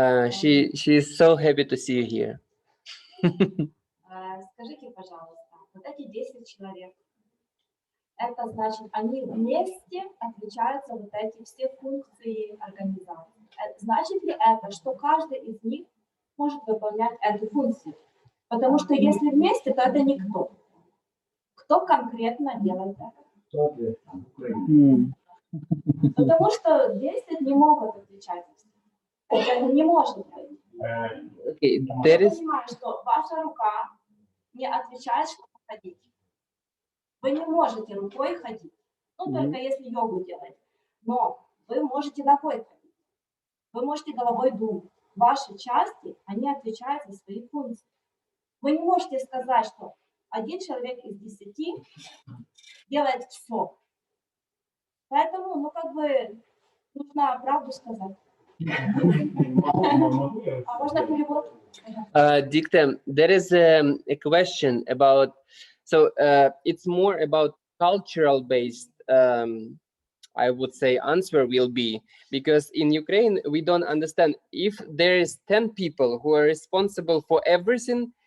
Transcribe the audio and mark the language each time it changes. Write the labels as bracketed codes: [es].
[en] She is so happy to see you here. [ru] Скажите, пожалуйста, вот эти 10 человек, это значит, они вместе отвечают за вот эти все функции организации. Значит ли это, что каждый из них может выполнять эту функцию? Потому что если вместе, то это никто. Кто конкретно делает это? Потому что 10 не могут отвечать. Это не может быть. [en] Okay, [ru] Я понимаю, что ваша рука не отвечает, чтобы ходить. Вы не можете рукой ходить. Ну, только если йогу делать. Но вы можете ногой ходить. Вы можете головой думать. Ваши части, они отвечают за свои функции. Вы не можете сказать, что один человек из 10 делает все. Поэтому, ну, как бы, нужно правду сказать. А можно перевод? [en] Dicte, there is a question about, so it's more about cultural based I would say, answer will be, because in Ukraine, we don't understand if there is 10 people who are responsible for everything.